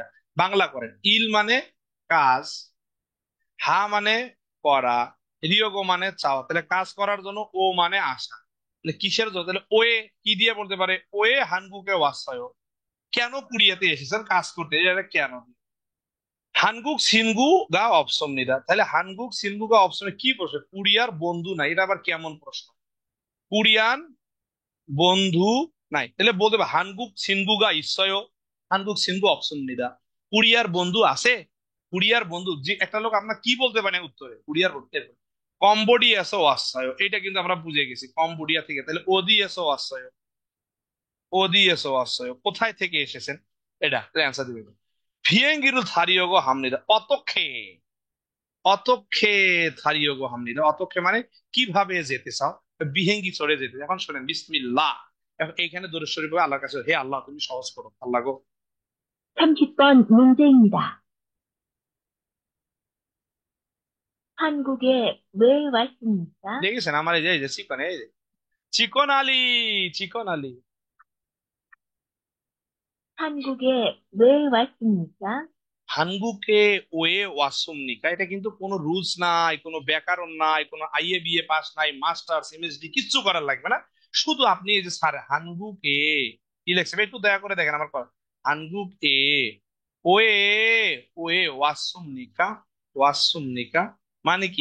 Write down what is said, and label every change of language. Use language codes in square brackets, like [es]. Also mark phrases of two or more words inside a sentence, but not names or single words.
[bn] বাংলা করেন। ইল মানে কাজ, হা মানে করা, রিয়োগো মানে চাওয়া। তাহলে কাজ করার জন্য ও মানে আসা। তাহলে কিসের জন্য? তাহলে ওয়ে কি দিয়ে বলতে পারে? [ko] 왜 한국에 왔어요. [bn] কেন কুড়িয়াতে এসেছেন কাজ করতে? এটা কেন? [ko] 한국 친구가 없습니다. [bn] তাহলে [ko] 한국 친구가 없으면 [bn] কি প্রশ্ন? কোরিয়ার বন্ধু নাই, এটা আবার কেমন প্রশ্ন? কোরিয়ান বন্ধু নাই, তাহলে বলতে হবে [ko] 한국 친구가 있어요, 한국 친구 없습니다। [bn] কোরিয়ার বন্ধু আছে? কোরিয়ার বন্ধু যে একটা লোক আপনার কি বলতে পারে উত্তরে? কোরিয়ার বন্ধু [ko] 캄보디아에서 왔어요, [bn] এটা কিন্তু আমরা বুঝে গেছি কম্বোডিয়া থেকে। [ko] তাহলে 어디에서 왔어요, 어디에서 왔어요, [bn] কোথায় থেকে এসেছেন, এটা অ্যান্সার দিবেন। [ko] 비행기를 타려고 합니다, 어떻게, 어떻게 타려고 합니다, 어떻게 [bn] মানে কিভাবে যেতে চাও, বিহেঙ্গি চড়ে যেতে। এখন শোনেন বিসমিল্লাহ, এখন এইখানে দরুদ শরীফ পড়ে আল্লাহর কাছে, হে আল্লাহ তুমি সহজ করো, আল্লাহ গো। [ko] 30번 문제입니다. 한국에 왜 왔습니까? [bn] দেখেছেন আমার এই যে চিকন, এই যে চিকন আলী, চিকন আলী। [ko] 한국에 왜 왔습니까? 한국에 왜 왔습니까, [bn] এটা কিন্তু কোনো রুলস নাই, কোনো ব্যাকরণ নাই, কোনো আইএ বিএ পাস নাই, মাস্টার্স এমএসডি কিচ্ছু করার লাগবে না। শুধু আপনি এই যে স্যার হানগুকে কি লেখছে একটু দয়া করে দেখেন আমার কথা। [ko] 한국에 왜 왜 왔습니까, [bn] ওয়াসুমনিকা মানে কি?